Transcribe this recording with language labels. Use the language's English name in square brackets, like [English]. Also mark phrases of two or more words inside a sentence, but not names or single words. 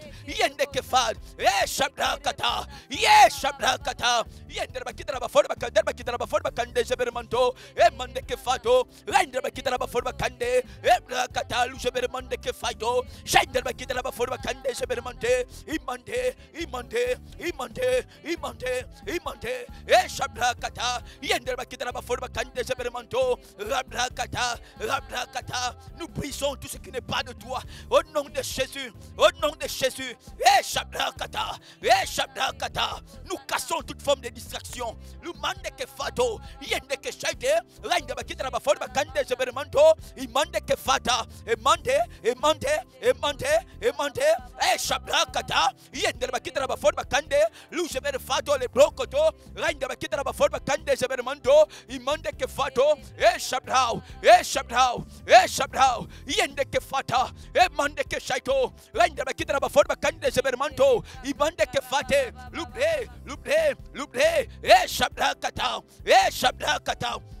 [French] yende ke fad, shabrakata, shabrakata, yende bakitara bafori bakande zebermanto, emande ke fato, renda bakitara bafori bakande, ebrakata, luzebermande ke fato, shende bakitara bafori bakande zebermante, imante, imante, imante, imante, imante, shabrakata, yender bakitara bafori bakande zebermanto, rabrakata, rabrakata. Nous brisons tout ce qui n'est pas de toi au nom de Jésus, au nom de Jésus, shabrakata, shabrakata. Nous cassons toute forme de distraction. Nous mande que fato, yende que shaite, rende bakitara bafori bakande zebermanto, imande que fata, emande, emande, emande, emande. Shabrakata, yende bakitara bafori bakande, luzeber fato le brokoto, rende bakitara bafori bakande zebermanto, imande ke fato, shabrao, shabrao, shabrao, yende ke fata, mande ke shaito, rende bakitara bafori bakande zebermanto, imande ke fate, lubre, lubre, lubre, shabrakata, shabrakata.